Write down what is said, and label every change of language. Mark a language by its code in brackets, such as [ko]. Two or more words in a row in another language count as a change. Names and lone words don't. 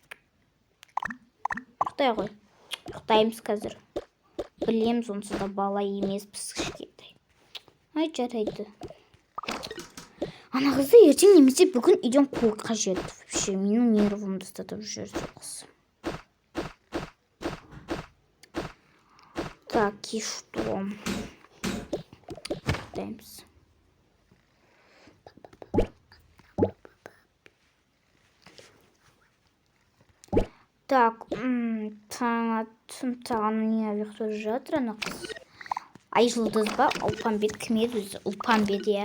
[kk] Ұйықтай ғой. Ұйықтаймыз қазір. Білеміз, онсыз да бала емеспіз кішкентай. Ай, жарайды. Ана қызды ертең немесе бүгін үйден қуу қажет. Вообще, менің нервымды ұстатып жүрсе қыз. [ru] Так, и что? [kk] Ұйықтаймыз. Так, тағаны не ұйықтап жатыр ана қыз. Ай жұлдыз ба? Ұлпанбет кім еді өзі? Ұлпанбет, иә.